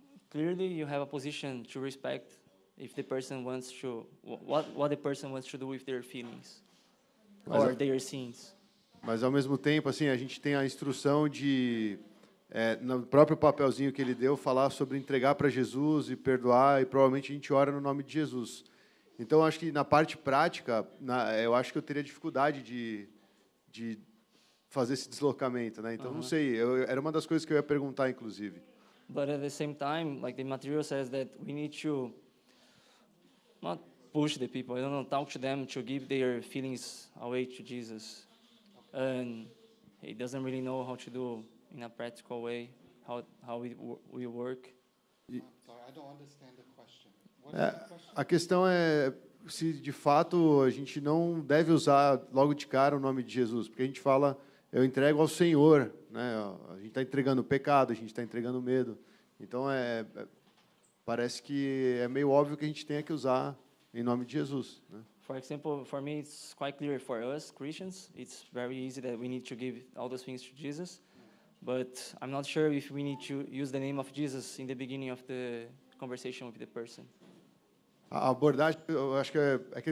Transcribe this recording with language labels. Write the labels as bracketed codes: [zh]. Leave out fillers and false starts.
[en] Clearly, you have a position to respect if the person wants to what the person wants to do with their feelings or their sins. [pt] Mas ao mesmo tempo, assim, a gente tem a instrução de no próprio papelzinho que ele deu, falar sobre entregar para Jesus e perdoar, e provavelmente a gente ora no nome de Jesus. Então, acho que na parte prática, eu acho que eu teria dificuldade de fazer esse deslocamento, né? Então, não sei, era uma das coisas que eu ia perguntar, inclusive. [en] But at the same time, like the material says that we need to not push the people, I don't know, talk to them to give their feelings away to Jesus. And he doesn't really know how to do in a practical way, how it will work. I'm sorry, I don't understand the question. What is the question? [pt] A questão é se, de fato, a gente não deve usar logo de cara o nome de Jesus, porque a gente fala, eu entrego ao Senhor, né? A gente está entregando o pecado, a gente está entregando o medo. Então, parece que é meio óbvio que a gente tenha que usar em nome de Jesus, né? [en] For example, for me, it's quite clear for us Christians, it's very easy that we need to give all those things to Jesus. But I'm not sure if we need to use the name of Jesus in the beginning of the conversation with the person. [pt] A abordagem, eu acho que que